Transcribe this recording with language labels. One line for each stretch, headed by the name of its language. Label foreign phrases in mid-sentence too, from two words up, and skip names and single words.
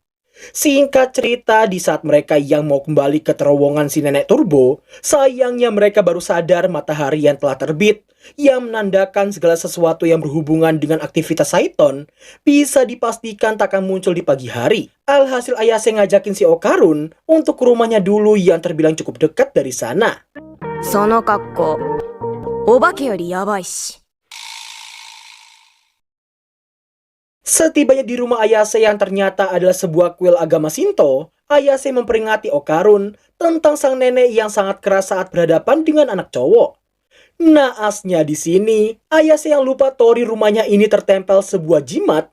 Indonesian: Singkat cerita, di saat mereka yang mau kembali ke terowongan si nenek turbo, sayangnya mereka baru sadar matahari yang telah terbit, yang menandakan segala sesuatu yang berhubungan dengan aktivitas Saiton bisa dipastikan tak akan muncul di pagi hari. Alhasil Ayase ngajakin si Okarun untuk ke rumahnya dulu yang terbilang cukup dekat dari sana.
Japanese: その格好、お化けよりやばいし。
Indonesian: Setibanya di rumah Ayase yang ternyata adalah sebuah kuil agama Shinto, Ayase memperingati Okarun tentang sang nenek yang sangat keras saat berhadapan dengan anak cowok. Naasnya di sini, Ayase yang lupa tori rumahnya ini tertempel sebuah jimat.